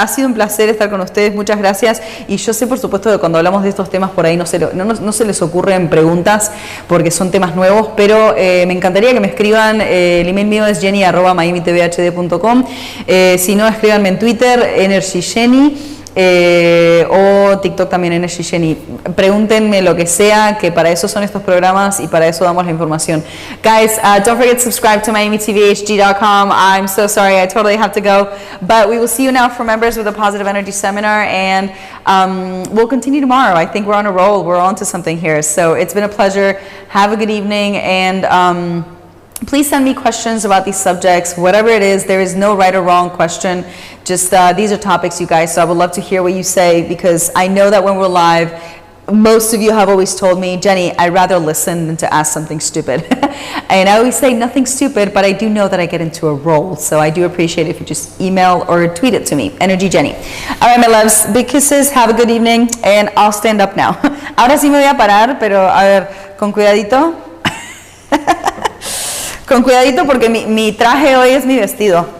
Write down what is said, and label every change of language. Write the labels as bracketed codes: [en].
[es] Ha sido un placer estar con ustedes, muchas gracias. Y yo sé, por supuesto, que cuando hablamos de estos temas por ahí no se les ocurren preguntas porque son temas nuevos, pero me encantaría que me escriban. El email mío es jenny@miamitvhd.com. Si no, escríbanme en Twitter, EnergyJenny. O TikTok también, Energy Jenny. Pregúntenme lo que sea, que para eso son estos programas y para eso damos la información. [en] Guys, don't forget to subscribe to miamitvhd.com. I'm so sorry, I totally have to go, but we will see you now for members with the Positive Energy Seminar, and we'll continue tomorrow. I think we're on a roll. We're on to something here. So it's been a pleasure. Have a good evening, and please send me questions about these subjects, whatever it is. There is no right or wrong question. Just these are topics, you guys, so I would love to hear what you say, because I know that when we're live, most of you have always told me, Jenny, I'd rather listen than to ask something stupid. And I always say nothing stupid, but I do know that I get into a role, so I do appreciate it if you just email or tweet it to me, Energy Jenny. All right, my loves, big kisses, have a good evening, and I'll stand up now. [es] Ahora sí me voy a parar, pero a ver, con cuidadito. Con cuidadito porque mi traje hoy es mi vestido.